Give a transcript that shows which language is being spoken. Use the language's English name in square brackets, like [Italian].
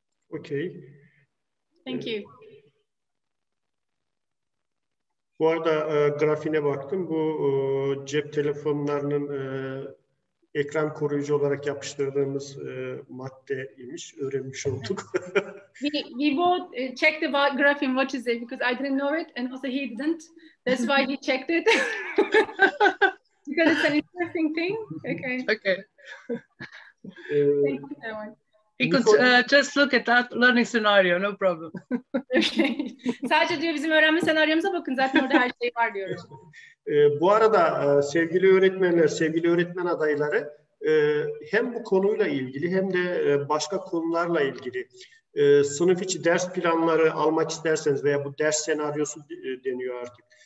[English] Okay. Thank you. [Turkish] Bu arada grafiğine baktım. Bu cep telefonlarının ekran koruyucu olarak yapıştırdığımız maddeymiş. Öğrenmiş olduk. [English] we both checked the graphene, what is it, because I didn't know it and also he didn't. That's why he checked it. Because it's an interesting thing. Okay. Okay. Thank you so much. He could just look at that learning scenario, no problem. Okay. [Turkish] Sadece diyor bizim öğrenme senaryomuza bakın, zaten orada her şey var diyoruz. Bu arada sevgili öğretmenler, sevgili öğretmen adayları, hem bu konuyla ilgili hem de başka konularla ilgili sınıf içi ders planları almak isterseniz veya bu ders senaryosu deniyor artık.